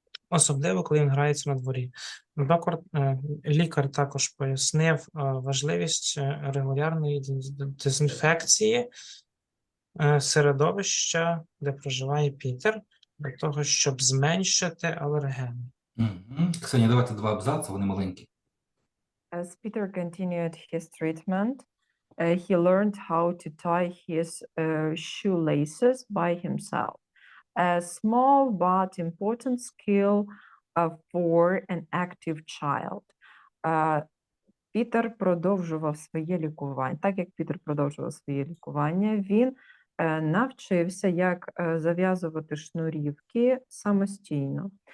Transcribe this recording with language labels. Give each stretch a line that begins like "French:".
Ukrainian: Особливо, коли він грається на дворі. Лікар також пояснив важливість регулярної дезінфекції середовища, де проживає Пітер, для того, щоб зменшити алергени. Ксенія, давайте 2 абзаци, вони маленькі.
English: As Peter continued his treatment, he learned how to tie his shoelaces by himself. A small but important skill for an active child.
Ukrainian: Пітер продовжував своє лікування. Так як Пітер продовжував своє лікування, він навчився, як зав'язувати шнурівки самостійно.